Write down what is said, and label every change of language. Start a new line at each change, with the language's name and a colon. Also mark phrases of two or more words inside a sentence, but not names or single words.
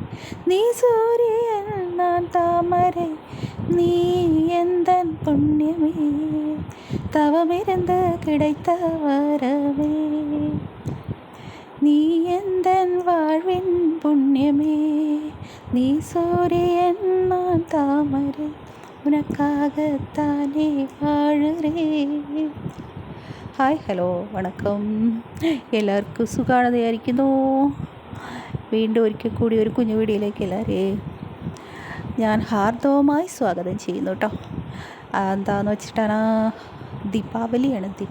Tamil: நீ சூரியன் நான் தாமரை, நீ எந்தன் புண்ணியமே, தவமிருந்து கிடைத்த வரமே. நீ எந்தன் வாழ்வின் புண்ணியமே, நீ சூரியன் நான் தாமரை, உனக்காகத்தானே വാഴുറേൻ.
English: hi hello
Malayalam: വണക്കം, എല്ലാവർക്കും സുഖമാണെന്നായിരിക്കുന്നു. വീണ്ടും ഒരിക്കൽ കൂടി ഒരു കുഞ്ഞു വീഡിയോയിലേക്ക് എല്ലാവരെയും ഞാൻ ഹാർദവമായി സ്വാഗതം ചെയ്യുന്നു കേട്ടോ. എന്താണെന്ന് വെച്ചിട്ടാണ്, ദീപാവലിയാണ്.